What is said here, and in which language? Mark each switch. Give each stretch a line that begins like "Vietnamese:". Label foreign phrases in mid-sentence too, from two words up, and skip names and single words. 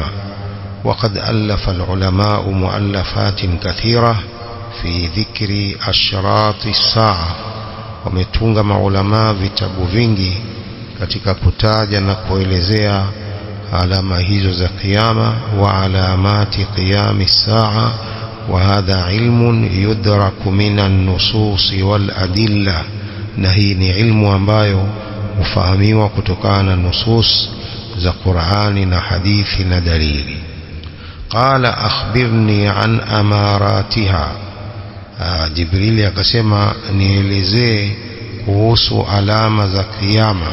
Arabic: وقد ألف العلماء مؤلفات كثيرة في ذكر أشراط الساعة,
Swahili: wametunga maulama vitabu vingi katika kutaja na kuelezea alama hizo za kiyama.
Arabic: وعلامات قيام الساعة, وهذا علم يدرك من النصوص والأدلة،
Swahili: na hii ni ilmu ambayo hufahamiwa kutokana na nusus za Qur'ani na hadithi na dalili.
Arabic: قال أخبرني عن أماراتها,
Swahili: Jibril akasema nielezee kuhusu alama za kiyama.